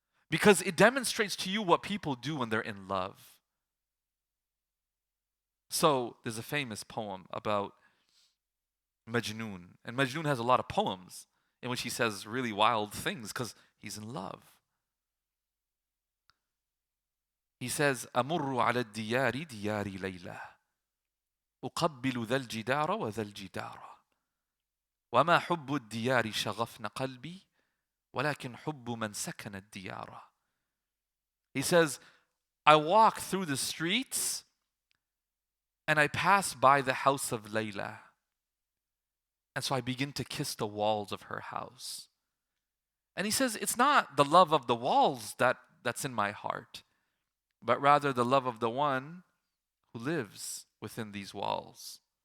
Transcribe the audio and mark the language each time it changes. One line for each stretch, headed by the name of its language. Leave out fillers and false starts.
English: Because it demonstrates to you what people do when they're in love. So there's a famous poem about Majnun. And Majnun has a lot of poems in which he says really wild things because he's in love. He says,
Arabic: أمر على الديار ديار ليلى أقبل ذا الجدار وذا الجدار وما حب الديار شغفن قلبي ولكن حب من سكن الديار.
English: He says, I walk through the streets and I pass by the house of Layla. And so I begin to kiss the walls of her house. And he says, it's not the love of the walls that's in my heart, but rather the love of the one who lives within these walls.